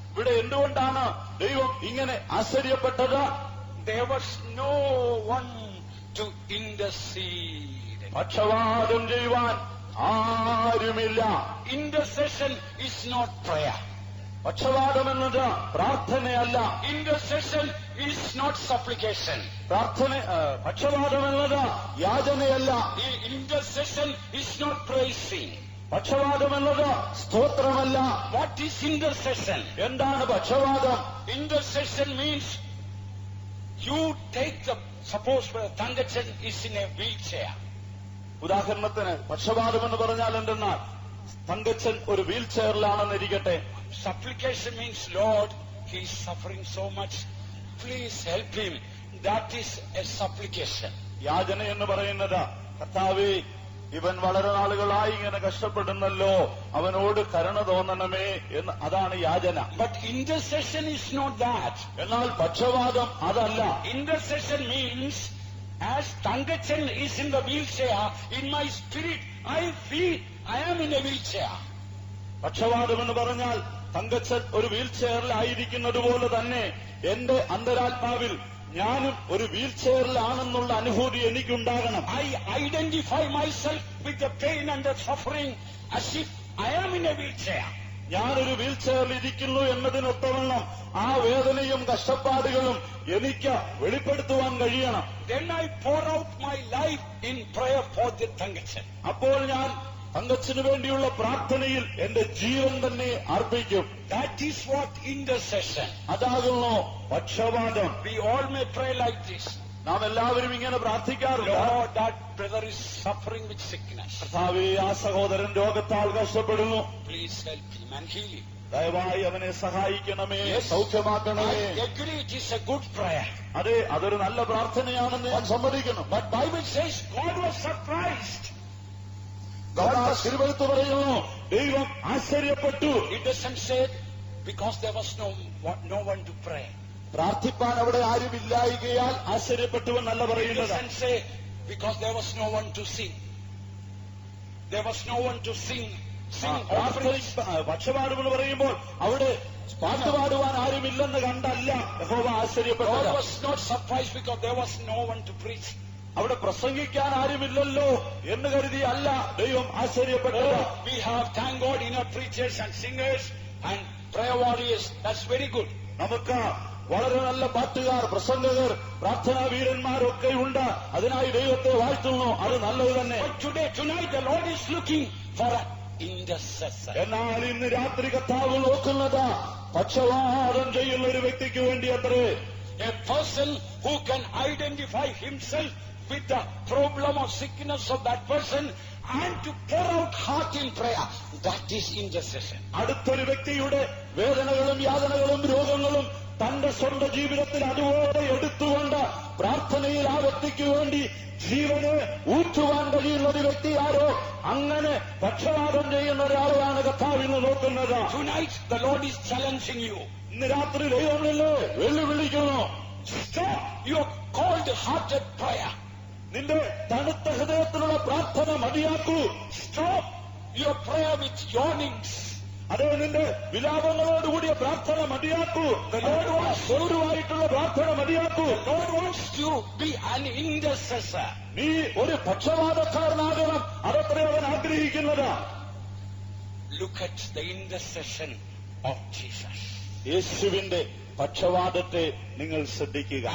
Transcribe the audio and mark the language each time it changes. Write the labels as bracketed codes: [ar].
[ml] ഇവിടെ എന്തുകൊണ്ടാണ് ദൈവം ഇങ്ങനെ ആശ്ചര്യപ്പെട്ടത്? [en] There was no one to intercede. [ml] പക്ഷവാദം ചെയ്യുവാൻ ആരുമില്ല. [en] Intercession is not prayer. [ml] പക്ഷവാദം എന്നത് പ്രാർത്ഥനയല്ല. [en] Intercession is not supplication. [ml] പക്ഷവാദം എന്നത് യാചനയല്ല. [en] Intercession is not praising. [ml] പക്ഷവാദം എന്നത് സ്തോത്രമല്ല. [en] What is intercession? [ml] എന്താണ് പക്ഷവാദം? [en] Intercession means you take suppose Tangachan is in a wheelchair. [ml] ഉദാഹരണത്തിന് പക്ഷവാദം എന്ന് പറഞ്ഞാൽ എന്തെന്നാൽ തങ്കച്ചൻ ഒരു wheel ചെയറിലാണെന്നിരിക്കട്ടെ. [en] Supplication means, Lord, he is suffering so much, please help him. That is a supplication. [ml] യാചന എന്ന് പറയുന്നത് കർത്താവേ, ഇവൻ വളരെ നാളുകളായി ഇങ്ങനെ കഷ്ടപ്പെടുന്നല്ലോ, അവനോട് കരുണ തോന്നണമേ എന്ന്, അതാണ് യാചന. [en] But intercession is not that. [ml] എന്നാൽ പക്ഷവാദം അതല്ല. [en] Intercession means, as Tangachan is in the wheelchair, in my spirit I feel I am in a wheelchair. [ml] പക്ഷവാദം എന്ന് പറഞ്ഞാൽ തങ്കച്ചൻ ഒരു വീൽ ചെയറിലായിരിക്കുന്നത് പോലെ തന്നെ എന്റെ അന്തരാത്മാവിൽ ഞാനും ഒരു വീൽ ചെയറിലാണെന്നുള്ള അനുഭൂതി എനിക്കുണ്ടാകണം. [en] I identify myself with the pain and the suffering as if I am in a wheelchair. [ml] ഞാനൊരു വീൽ ചെയറിൽ ഇരിക്കുന്നു എന്നതിനൊത്തവണ്ണം ആ വേദനയും കഷ്ടപ്പാടുകളും എനിക്ക് വെളിപ്പെടുത്തുവാൻ കഴിയണം. [en] Then I pour out my life in prayer for the Tangachan. [ml] അപ്പോൾ ഞാൻ തങ്കച്ചന് വേണ്ടിയുള്ള പ്രാർത്ഥനയിൽ എന്റെ ജീവൻ തന്നെ അർപ്പിക്കും. [en] That is what intercession. [ml] അതാകുന്നു പക്ഷവാദം. [en] We all may pray like this. [ml] നാം എല്ലാവരും ഇങ്ങനെ പ്രാർത്ഥിക്കാറുണ്ട്. [en] Lord, that brother is suffering with sickness. [ml] കർത്താവേ, ആ സഹോദരൻ രോഗത്താൽ കഷ്ടപ്പെടുന്നു, [en] Please help him and heal him. [ml] ദയവായി അവനെ സഹായിക്കണമേ, [en] Yes. [ml] സൗഖ്യമാക്കണമേ. [en] I agree, it is a good prayer. [ml] അതെ, അതൊരു നല്ല പ്രാർത്ഥനയാണെന്ന് ഞാൻ സമ്മതിക്കുന്നു. [en] But Bible says God was surprised. [ml] തിരുവഴുത്ത് പറയുന്നു, ദൈവം ആശ്ചര്യപ്പെട്ടു. [en] It doesn't say because there was no one to pray. [ml] പ്രാർത്ഥിപ്പാൻ അവിടെ ആരുമില്ലായികയാൽ ആശ്ചര്യപ്പെട്ടു എന്നല്ല [en] It [ml] പറയുന്നത്. [en] doesn't say because there was no one to sing. There was no one to sing offerings. [ml] പക്ഷപാടുകൾ പറയുമ്പോൾ അവിടെ പാട്ടുപാടുവാൻ ആരുമില്ലെന്ന് കണ്ടല്ല യഹോവ [en] God [ml] ആശ്ചര്യപ്പെട്ടത്. [en] was not surprised because there was no one to preach. [ml] അവിടെ പ്രസംഗിക്കാൻ ആരുമില്ലല്ലോ എന്ന് കരുതി അല്ല ദൈവം ആശ്ചര്യപ്പെട്ടത്. [en] We have, thank God, enough preachers and singers and prayer warriors. That's very good. [ml] നമുക്ക് വളരെ നല്ല പാട്ടുകാർ, പ്രസംഗകർ, പ്രാർത്ഥനാ വീരന്മാരൊക്കെ ഉണ്ട്. അതിനായി ദൈവത്തെ വാഴ്ത്തുന്നു, അത് നല്ലത് തന്നെ. [en] But tonight the Lord is looking for an intercessor. [ml] എന്നാൽ ഇന്ന് രാത്രി കർത്താവ് നോക്കുന്നത് പക്ഷവാദം ചെയ്യുന്ന ഒരു വ്യക്തിക്ക് വേണ്ടി അത്രേ. [en] A person who can identify himself with the problem or sickness of that person and to pour out heart in prayer. That is intercession. [ml] അടുത്തൊരു വ്യക്തിയുടെ വേദനകളും യാതനകളും രോഗങ്ങളും തന്റെ സ്വന്തം ജീവിതത്തിൽ അതുപോലെ എടുത്തുകൊണ്ട് പ്രാർത്ഥനയിൽ ആ വ്യക്തിക്ക് വേണ്ടി ജീവനെ ഊറ്റുവാൻ കഴിയുന്ന ഒരു വ്യക്തി ആരോ, അങ്ങനെ പക്ഷപാതം ചെയ്യുന്ന ഒരാളാണ് കർത്താവിന് നോക്കുന്നത്. [en] Tonight the Lord is challenging you. [ml] ഇന്ന് രാത്രി ദൈവമല്ലേ വെല്ലുവിളിക്കുന്നു. [en] Stop your cold-hearted prayer. [ml] നിന്റെ തണുത്ത ഹൃദയത്തിലുള്ള പ്രാർത്ഥന മതിയാക്കൂ. [en] Stop your prayer with yawnings. [ml] അതേ, നിന്റെ വിലാപങ്ങളോടുകൂടിയ പ്രാർത്ഥന മതിയാക്കൂ. ഗൗരവമായിട്ടുള്ള പ്രാർത്ഥന മതിയാക്കൂ. [en] The Lord wants to be an intercessor. [ml] നീ ഒരു പക്ഷപാതക്കാരനാകണം, അതത്രേ അവൻ ആഗ്രഹിക്കുന്നത്. [en] Look at the intercession of Jesus. [ml] യേശുവിന്റെ പക്ഷവാദത്തെ നിങ്ങൾ ശ്രദ്ധിക്കുക.